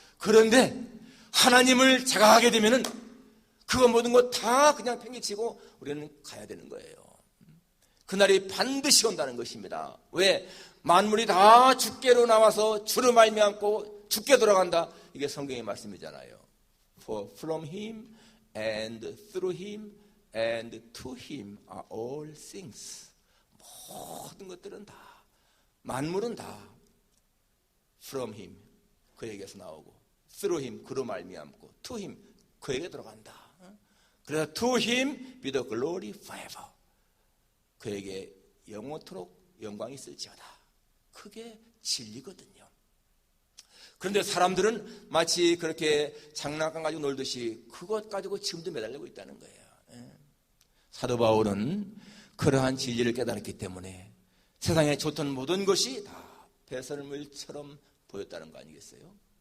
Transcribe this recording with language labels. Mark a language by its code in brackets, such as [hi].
[ko] 그런데 하나님을 자각하게 되면은 그거 모든 거 다 그냥 팽개치고 우리는 가야 되는 거예요. 그날이 반드시 온다는 것입니다. 왜? 만물이 다 주께로 나와서 주로 말미암고 주께 돌아간다. 이게 성경의 말씀이잖아요. [en] For from him and through him and to him are all things. [ko] 모든 것들은 다, 만물은 다 [en] from him, [ko] 그에게서 나오고, [en] through him, [ko] 그로 말미암고, [en] to him, [ko] 그에게 들어간다. 그래서 [en] to him be the glory forever. [ko] 그에게 영원토록 영광이 있을지어다. 그게 진리거든요. 그런데 사람들은 마치 그렇게 장난감 가지고 놀듯이 그것 가지고 지금도 매달리고 있다는 거예요. 사도 바울은 그러한 진리를 깨달았기 때문에 세상에 좋던 모든 것이 다 배설물처럼 보였다는 거 아니겠어요?